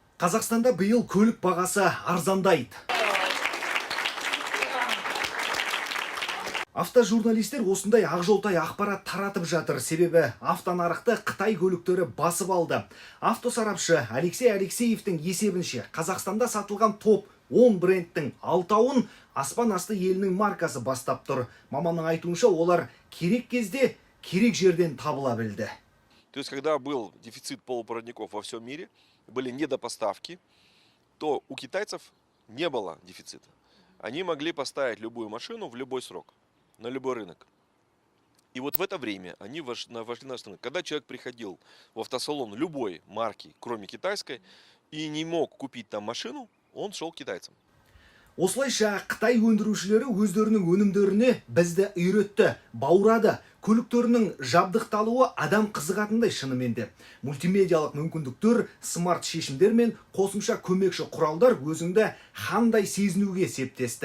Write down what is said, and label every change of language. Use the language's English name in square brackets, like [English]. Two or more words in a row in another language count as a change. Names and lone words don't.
[Kazakh] Қазақстанда биыл көлік бағасы арзандайды. Автожурналистер осындай ақжолтай ақпарат таратып жатыр, себебі автонарықты Қытай көліктері басып алды. Автосарапшы Алексей Алексеевтің есебінше Қазақстанда сатылған топ 10 брендтің 6-ауын аспан асты елінің маркасы бастап тұр. Маманның айтуынша олар керек кезде, керек жерден табыла білді. [Russian] То есть, когда был дефицит полупроводников во всем мире, были недопоставки, то у китайцев не было дефицита. Они могли поставить любую машину в любой срок, на любой рынок. И вот в это время они вошли на рынок. Когда человек приходил в автосалон любой марки, кроме китайской, и не мог купить там машину, он шел к китайцам. [Kazakh] Осылайша Қытай өндірушілері өздерінің өнімдеріне бізді үйретті, баурады. Көліктерінің жабдықталуы адам қызығатындай шынымен де. Мультимедиалық мүмкіндіктер, смарт шешімдер мен қосымша көмекші құралдар өзіңді қандай сезінуге септесті.